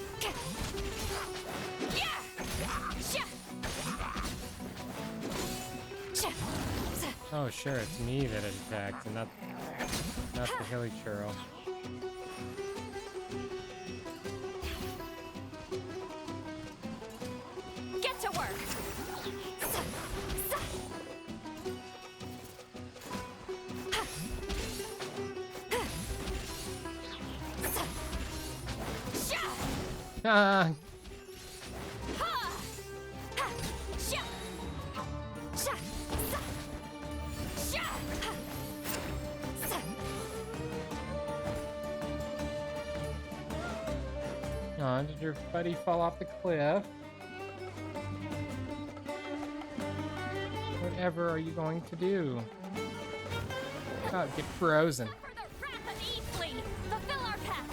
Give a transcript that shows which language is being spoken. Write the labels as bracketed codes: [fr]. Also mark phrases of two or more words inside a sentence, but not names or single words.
[en] Yeah! Sha! Sha! Oh, sure, it's me that it attacked, and not the hilly churl. Get to work! Sha! Ah! Ha! Ha! Sha! Sha! Sa! Sha! Ha! Sa! Aw, did your buddy fall off the cliff? Whatever are you going to do? Oh, get frozen For the wrath of Eastly! Fulfill our pact!